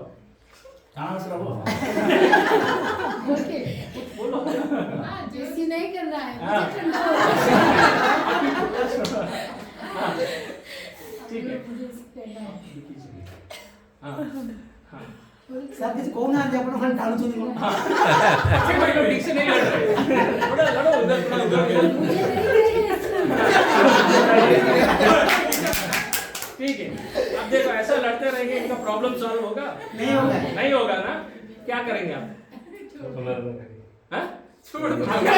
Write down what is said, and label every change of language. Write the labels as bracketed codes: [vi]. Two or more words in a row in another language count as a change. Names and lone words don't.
[hi] कहाँ से रहो ओके बोलो। हाँ जैसी नहीं करना है हाँ। मुझे ठंडा हो रहा है। हाँ, ठीक है। मुझे ठंडा हो। हाँ, हाँ। [or] ସାର୍ କିଛି କହୁନାହାନ୍ତି ଆପଣ ଖାଲି ଟାଣୁଛନ୍ତି କଣ? [hi] अच्छे भाई लोग ठीक से नहीं लड़ रहे, थोड़ा लड़ो उधर, थोड़ा उधर। मुझे नहीं चाहिए। ठीक है, अब देखो ऐसा लड़ते रहेंगे, इनका प्रॉब्लम सॉल्व होगा? नहीं होगा। नहीं होगा ना? क्या करेंगे आप? हाँ? छोड़ दो।